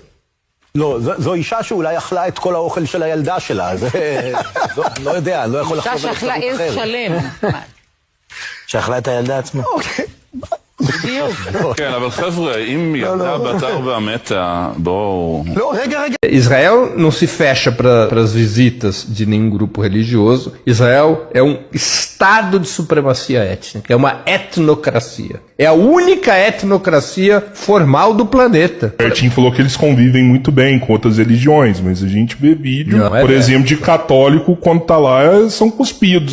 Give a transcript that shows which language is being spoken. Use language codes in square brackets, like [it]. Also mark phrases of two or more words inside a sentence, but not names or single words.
[he] לא, זו אישה שאולי אכלה את כל האוכל של הילדה שלה, זה... לא יודע, אני לא יכול לחשוב על אישה שאכלה עז שלם. שאכלה את הילדה עצמה. אוקיי. בדיוק. כן, אבל חבר'ה, אם ילדה בת 4 מתה, בואו... לא, רגע. [pt] Israel não se fecha para as visitas de nenhum grupo religioso. Israel é um estado de supremacia étnica, é uma etnocracia. É a única etnocracia formal do planeta. O Bertinho falou que eles convivem muito bem com outras religiões, mas a gente vê vídeo, por exemplo, de católico, quando tá lá, são cuspidos.